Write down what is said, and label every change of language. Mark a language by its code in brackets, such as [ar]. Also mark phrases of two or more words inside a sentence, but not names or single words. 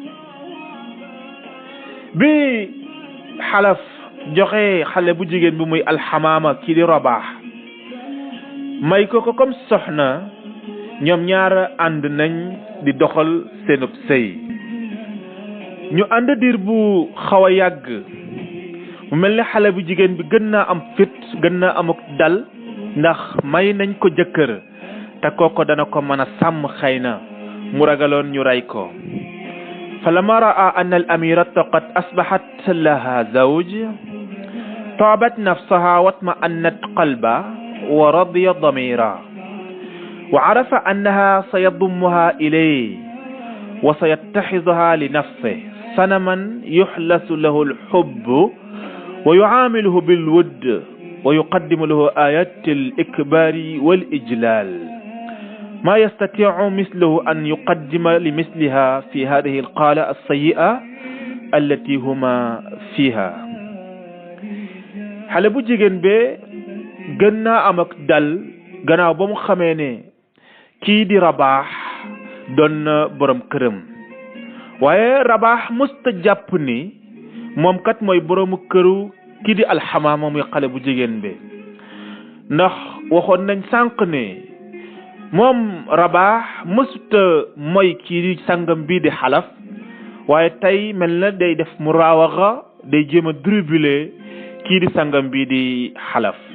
[wo] bi xalaf joxe xale bu jigéen bi muy alxamaama kii di Rabaax may ko comme soxna ñoom ñaar ànd nañ di doxal seenub sëy ñu ànd diir bu xaw a yàgg mu mel ne xale bu jigéen bi gën naa am fit gën naa am ak dal ndax may nañ ko jëkkër te kooko dana ko mën a sàmm xëy na mu ragaloon ñu rey ko [ar] فلما رأى أن الأميرة قد أصبحت لها زوج طابت نفسها واطمأنت قلبا ورضي ضميرا وعرف أنها سيضمها إليه وسيتخذها لنفسه صنما يحلس له الحب ويعامله بالود ويقدم له آيات الإكبار والإجلال ما يستطيع مثله أن يقدم لمثلها في هذه القالة السيئة التي هما فيها [wo] xale bu jigéen be gën naa am ak dal gannaaw ba mu xamee ne kii di Rabaax doon na borom këram waaye Rabaax musta jàpp ni moom kat mooy boroomu këru kii di alxamaama muy xale bu jigéen be ndax waxoon nañ sànq ne moom Rabaax mësuta mooy kii di sangam bii di xalaf waaye tey mel na day def muraawaxa day jéem a dribbler kii di sangam bii di xalaf